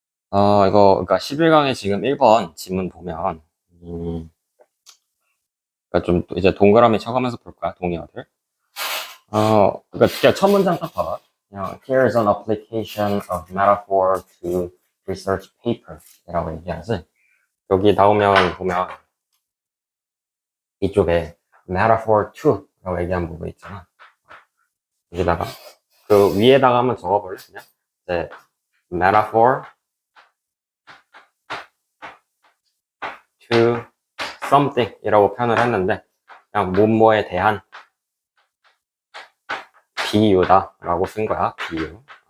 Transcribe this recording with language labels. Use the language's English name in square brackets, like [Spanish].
[Korean] 그러니까 11강에 지금 1번 지문 보면, 그러니까 좀 이제 동그라미 쳐가면서 볼 거야, 동의어들. 그러니까 그냥 첫 문장 딱 봐봐. 그냥 [English] here's an application of metaphor to research paper [Korean] 이라고 얘기하지. 여기 나오면 보면 이쪽에 [English] metaphor to [Korean] 라고 얘기한 부분 있잖아. 여기다가 그 위에다가 한번 적어볼래? 그냥 이제 [English] metaphor to something [Korean] 이라고 표현을 했는데 그냥 뭐뭐에 대한 비유다 라고 쓴 거야. 비유.